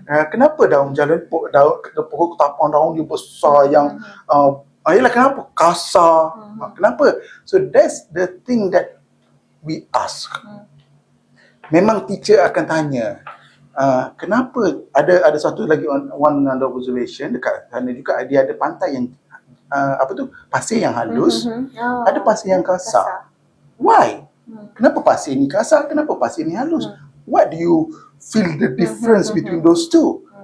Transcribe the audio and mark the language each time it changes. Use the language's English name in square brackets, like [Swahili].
[Malay] Kenapa daun jalan pokok ketapang daun dia besar yang ialah kenapa kasar? Kenapa? [English] So that's the thing that we ask. [Malay] Memang teacher akan tanya, kenapa ada satu lagi [English] one other observation [Malay] dekat sana juga, dia ada pantai yang pasir yang halus, ada pasir yang kasar. [English] Why? [Malay] Kenapa pasir ni kasar, kenapa pasir ni halus? [English] What do you feel the difference between those two?